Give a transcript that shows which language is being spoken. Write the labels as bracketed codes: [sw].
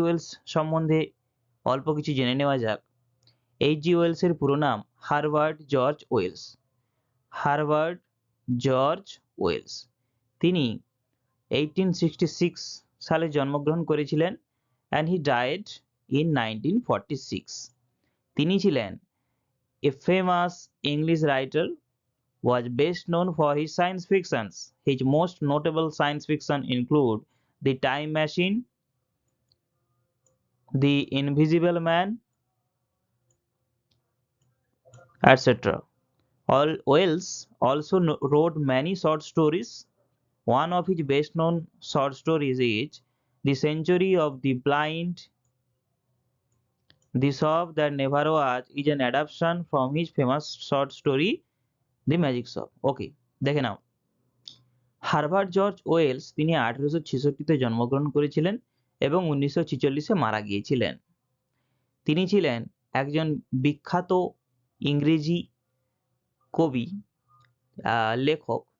[bn] Wales সম্বন্ধে অল্প কিছু জেনে নেওয়া যাক। H.G. ওয়েলসের পুরো নাম Herbert George Wales. Herbert George Wales, তিনি 1866 সালে জন্মগ্রহণ করেছিলেন [en] and he died in 1946. [bn] তিনি ছিলেন [en] a famous English writer, was best known for his science fictions. His most notable science fiction include The Time Machine, The Invisible Man, etc. Wells also wrote many short stories. One of his best known short stories is The Century of the Blind. The Shop That Never Was is an adaptation from his famous short story The Magic Shop. [bn] Okay, দেখে নাও, Herbert George Wales তিনি 1866-তে জন্মগ্রহণ করেছিলেন এবং 1946-এ মারা গিয়েছিলেন। তিনি ছিলেন একজন বিখ্যাত ইংরেজি কবি, লেখক।